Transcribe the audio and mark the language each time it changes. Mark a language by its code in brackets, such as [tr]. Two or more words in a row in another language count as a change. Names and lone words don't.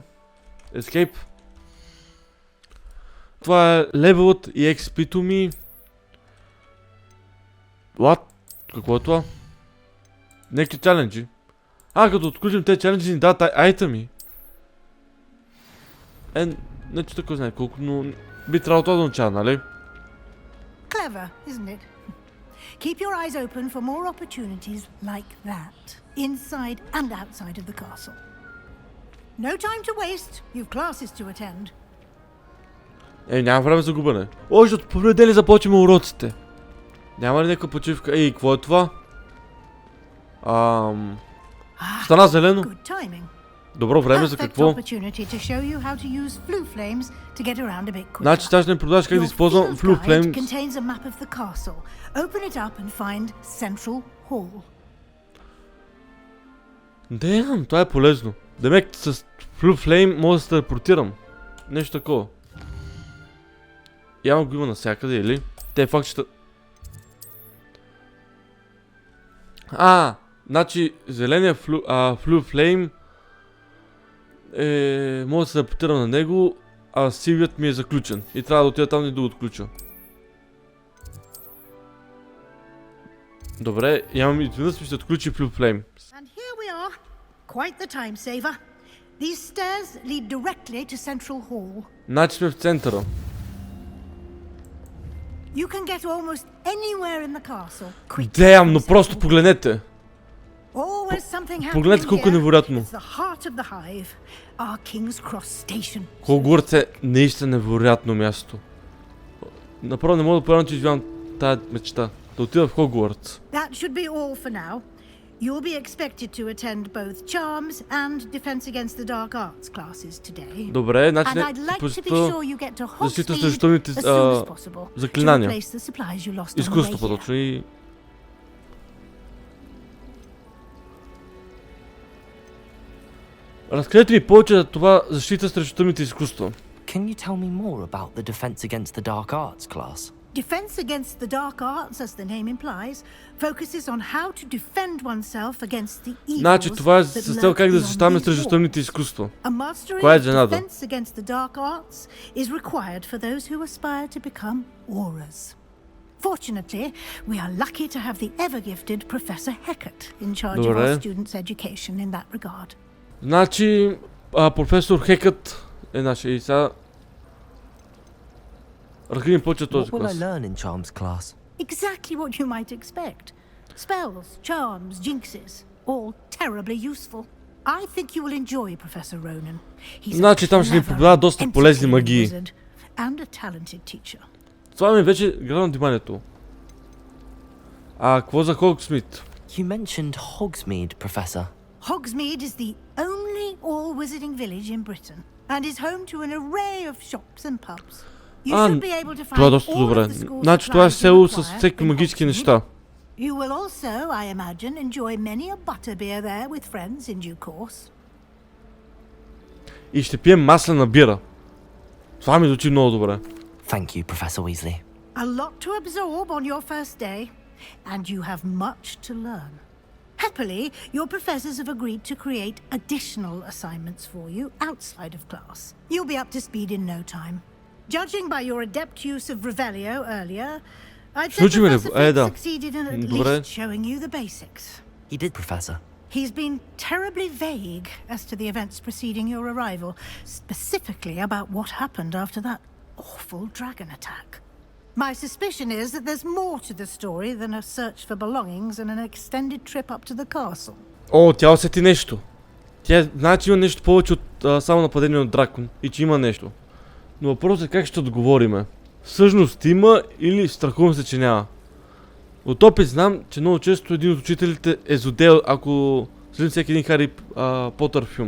[bg] Escape. Това е левелът и XP-то ми. What? Какво е това? Някакви чаленджи. Като отключим тези чаленджи ни дадат айтеми. Не че така знае колко, но би трябвало това да означава, нали? [en] Clever, isn't it? Keep your eyes open for more opportunities like that, inside and outside of the castle. No time to waste. You've classes to attend. [bg] Няма време за губене. Още от понеделник започваме уроците. Няма ли някаква почивка? Какво е това? Стана зелено. [en] Good timing. [bg] Добро време за [en] Perfect [bg] какво? [en] opportunity to show you how to use flue flames to get around a bit quicker. [bg] Значи сега ще ми продаш как да [en] Your [bg] използвам [en] field Flue guide Flame. contains a map of the castle. Open it up and find Central Hall. Damn, [bg] това е полезно. Демек с Flue Flame мога да се телепортирам. Нещо такова. Явно го има навсякъде, или? Те факт ще... Значи зеления Flue Flame мога да се телепортирам на него, а сивият ми е заключен. И трябва да отида там и да го отключа. Добре, имам изведнъж ми се отключи Flue Flame. [en] And here we are. Quite the time saver. These stairs lead directly to Central Hall. [bg] Значи сме в центъра. [en] You can get almost anywhere in the castle. Quick. Damn, [bg] но просто погледнете. [en] Always something happening [bg] Погледнете колко е [en] here. [bg] невероятно. [en] It's the heart of the hive. Our King's Cross station. [bg] Хогвартс е наистина невероятно място. Направо не мога да повярвам, че извявам тази мечта. Да отида в Хогвартс. [en] That should be all for now. You'll be expected to attend both Charms and Defense Against the Dark Arts classes today. [bg] Добре, значи [en] And I'd like to be sure you get to [bg] защита [en] Hogsmeade [bg] срещу тъмните [en] as soon as possible to [bg] заклинания. [en] replace the supplies you lost on the way [bg] Изкуство [en] here. [bg] по-точно и... Разкажете ми повече за това защита срещу тъмните изкуства. [en] Can you tell me more about the Defense Against the Dark Arts class? Defense Against the Dark Arts, as the name implies, focuses on how to defend oneself against the evils [bg] Значи това е [en] that [bg] с цел [en] lurk [bg] как да [en] beyond [bg] защитаваме [en] these [bg] срещу [en] walls. [bg] тъмните изкуства. [en] A mastery [bg] Кое е [en] of [bg] изненада? [en] defense against the dark arts is required for those who aspire to become auras. Fortunately, we are lucky to have the ever-gifted Professor Hecat in charge of [bg] Добре. [en] our students' education in that regard. [bg] Значи, професор Хекът е нашия и сега... Разкажи ми повече този [en] What will I [bg] клас. [en] learn in Charms class? Exactly what you might expect. Spells, charms, jinxes, all terribly useful. I think you will enjoy Professor Ronan. He's a [bg] Значи там ще ни [en] clever, [bg] преподава доста полезни [en] entertaining [bg] магии. [en] wizard and a talented teacher. [bg] Това ми вече гледам вниманието. Какво за Хогсмит? [en] You mentioned Hogsmeade, Professor. Hogsmeade is the only all-wizarding village in Britain and is home to an array of shops and pubs. You should be able to [bg] Това е [en] find [bg] доста [en] all [bg] добре. [en] of the school [bg] Значи това е [en] supplies you [bg] село с [en] require [bg] всеки [en] in [bg] магически [en] Hogsmeade. [bg] неща. [en] You will also, I imagine, enjoy many a butterbeer there with friends in due course. [bg] И ще пием маслена бира. Това ми звучи много добре. [en] Thank you, Professor Weasley. A lot to absorb on your first day, and you have much to learn. Happily, your professors have agreed to create additional assignments for you outside of class. You'll be up to speed in no time. Judging by your adept use of Revelio earlier, I'd say [bg] Случи ми ли? [en] Professor Fig [bg] Да. [en] succeeded in at [bg] Добре. [en] least showing you the basics. He did, Professor. He's been terribly vague as to the events preceding your arrival, specifically about what happened after that awful dragon attack. My suspicion is that there's more to the story than a search for belongings and an extended trip up to the castle. [bg] О, тя усети нещо. Тя знае, че има нещо повече от само нападение от дракон и че има нещо. Но въпросът е как ще отговориме. Всъщност има или страхувам се, че няма. От опит знам, че много често един от учителите е злодей, ако следим всеки един Хари Потър филм.